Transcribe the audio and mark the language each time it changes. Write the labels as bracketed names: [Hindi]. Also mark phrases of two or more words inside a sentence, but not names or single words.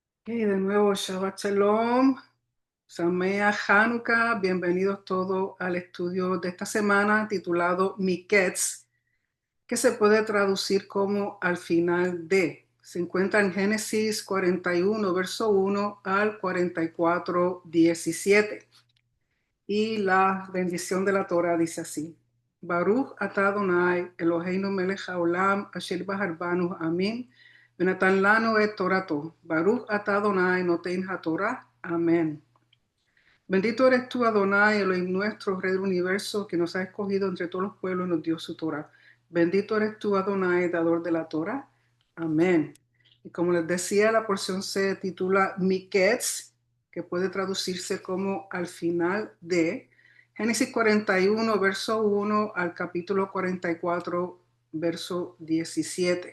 [Spanish] Y de nuevo, [Hebrew] שבת שלום, שמח חנוכה, [Spanish] bienvenidos todos al estudio de esta semana titulado Miketz, que se puede traducir como al final de. Se encuentra en Génesis 41, verso 1 al 44, 17. Y la bendición de la Torah dice así: [Hebrew] ברוך אתה אדני אלהינו מלך העולם אשר בחר בנו עמים ונתן לנו את תורתו. ברוך אתה אדני נותן התורה. [Spanish] Amén. Bendito eres tú, Adonai, Elohim nuestro, Rey del universo, que nos ha escogido entre todos los pueblos y nos dio su Torah. Bendito eres tú, Adonai, dador de la Torah. Amén. Y como les decía, la porción se titula Miketz, que puede traducirse como al final de Génesis 41, verso 1 al capítulo 44, verso 17.